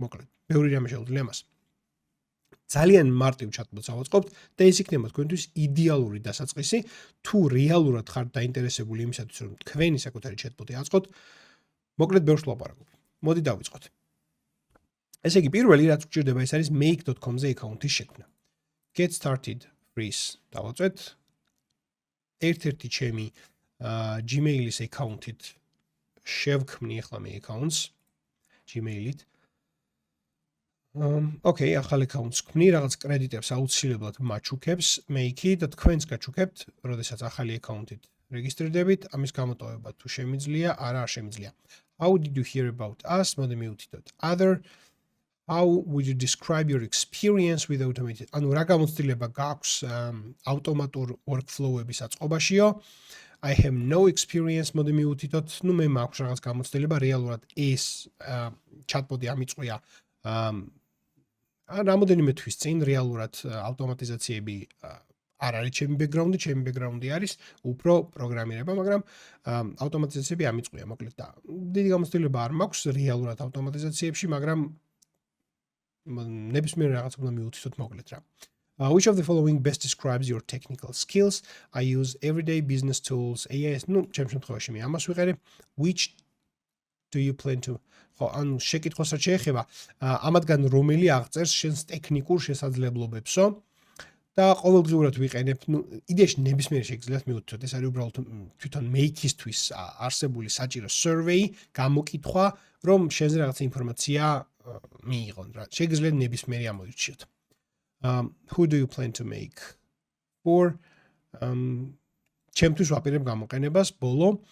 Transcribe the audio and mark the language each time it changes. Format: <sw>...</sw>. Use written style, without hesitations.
<ka>მოკლედ, ბევრი რამე შეუძლია მას. ძალიან მარტივ chatbot-ს ავაწყობთ და ეს იქნება თქვენთვის იდეალური დასაწყისი, თუ რეალურად ხართ დაინტერესებული იმისათვის, რომ თქვენი საკუთარი chatbot-ი აწყოთ. მოკლედ, ბევრს ვლაპარაკობ. მოდი დავიწყოთ. ესე იგი, პირველი რაც გჭირდება, ეს არის make.com-ზე აკაუნთის შექმნა. Get started free-ს დავაწვეთ. ერთ-ერთი ჩემი Gmail-ის აკაუნთით შევქმნი ახლა მე აკაუნტს Gmail-ით. ახალ აკაუნტს ვქმნი, რაღაც კრედიტებს აუცილებლად მაჩუქებს Make-ი და თქვენს გაჩუქებთ, როდესაც ახალი აკაუნტით რეგისტრირდებით, ამის გამოტოვება თუ შემიძლია, არა არ შემიძლია.</ka> <en>How did you hear about us?</en> <ka>მოდი მივუთითოთ other.</ka> <en>How would you describe your experience with automated?</en> <ka>ანუ რა გამოცდილება გაქვს ავტომატურ workflow-ების აწყობაშიო?</ka> <en>I have no experience,</en> <ka>მოდი მივუთითოთ, მე მაქვს რაღაც გამოცდილება, რეალურად ეს chatbot-ი ამიწყვია რამოდენიმე თვის წინ რეალურად ავტომატიზაციები არ არის ჩემი ბექგრაუნდი არის უფრო პროგრამირება, მაგრამ ავტომატიზაციები ამიწყვია, მოკლედ და დიდი გამოცდილება არ მაქვს რეალურად ავტომატიზაციებში, მაგრამ ნებისმიერ რაღაცა უნდა მივუთითოთ მოკლედ რა.</ka> <en>Which of the following best describes your technical skills? I use everyday business tools.</en> <ka>AIS, ჩემ შემთხვევაში მე ამას ვიყერებ.</ka> <en>Which do you plan to?</en> <ka>ხო, ანუ შეკითხვას რაც შეეხება, ამათგან რომელი აღწერს შენს ტექნიკურ შესაძლებლობებსო? და ყოველდღიურად ვიყენებ, იდეაში ნებისმიერ შეგიძლიათ მივუთითოთ, ეს არის უბრალოდ თვითონ make-ისთვის არსებული საჭირო survey, გამოკითხვა, რომ შენზე რაღაცა ინფორმაცია მიიღონ რა. შეგიძლიათ ნებისმიერი ამოირჩიოთ.</ka> <en>Who do you plan to make for?</en> <ka>ჩემთვის ვაპირებ გამოყენებას ბოლო.</ka>